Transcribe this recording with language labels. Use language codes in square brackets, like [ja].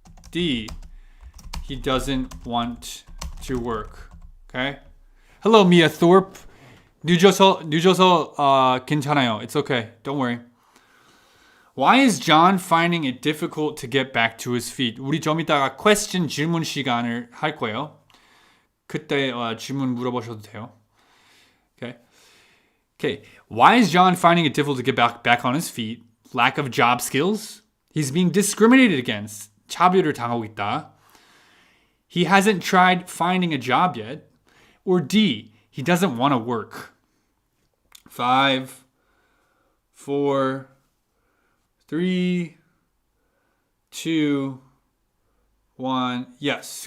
[en] D. He doesn't want to work. Okay? Hello, Mia Thorpe. [ko] 늦어서 괜찮아요. [en] It's okay. Don't worry. Why is John finding it difficult to get back to his feet? [ko] 우리 좀 이따가 question 질문 시간을 할 거예요. 그때 질문 물어보셔도 돼요. [en] Okay. Okay. Why is John finding it difficult to get back on his feet? Lack of job skills. He's being discriminated against. [ko] 차별을 당하고 있다. [en] He hasn't tried finding a job yet. Or D. He doesn't want to work. 5, 4, 3, 2, 1. Yes.